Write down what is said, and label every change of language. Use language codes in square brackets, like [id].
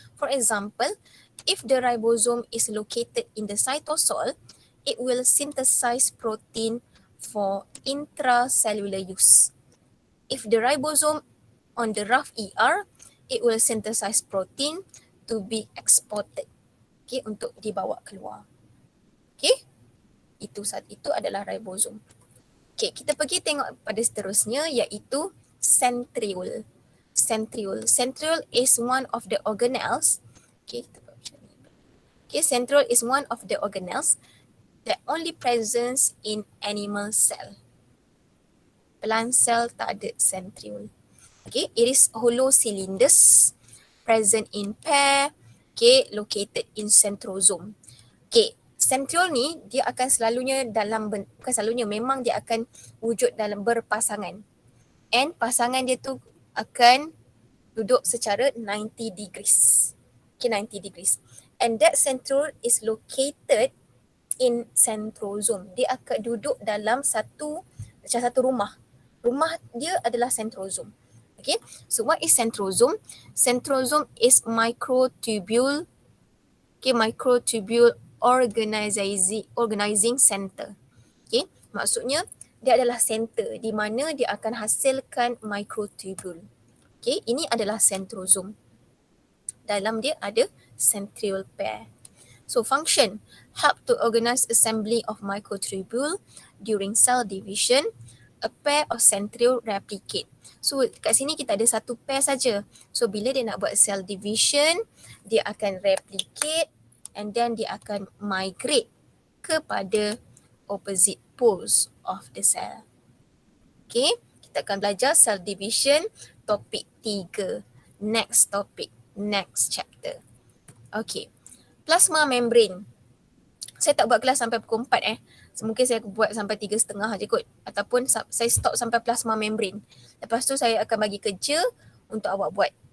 [en] For example, if the ribosome is located in the cytosol, it will synthesize protein for intracellular use. If the ribosome on the rough ER, it will synthesize protein to be exported. [ms] Okay, untuk dibawa keluar. Okay, itu adalah ribosome. Okay, kita pergi tengok pada seterusnya iaitu centriole. [en] Centriole is one of the organelles. Okay, centriole is one of the organelles that only presents in animal cell. Plant cell [ms] tak ada [en] centriole. Okay, it is hollow cylinders present in pair. Okay, located in centrosome. [ms] Okay, centriole ni dia akan selalunya bukan selalunya, memang dia akan wujud dalam berpasangan. And pasangan dia tu akan duduk secara 90 degrees. Okay, 90 degrees. [en] And that centriole is located in centrosome. [ms] Dia akan duduk dalam satu rumah. Rumah dia adalah centrosome. [en] Okay, so what is centrosome? Centrosome is microtubule. Okay, microtubule organizing center. [ms] Okay, maksudnya dia adalah center di mana dia akan hasilkan microtubule. Okay, ini adalah centrosome. Dalam dia ada centriole pair. [en] So function, help to organize assembly of microtubule during cell division. A pair of centriole replicate. [ms] So kat sini kita ada satu pair saja. So bila dia nak buat cell division, dia akan replicate and then dia akan migrate kepada [en] opposite poles of the cell. [ms] Okay, kita akan belajar cell division topik 3. [en] Next topic, next chapter. Okay, plasma membrane. [ms] Saya tak buat kelas sampai pukul 4 So, mungkin saya buat sampai 3.30 je kot. Ataupun saya stop sampai plasma membrane. Lepas tu saya akan bagi kerja untuk awak buat.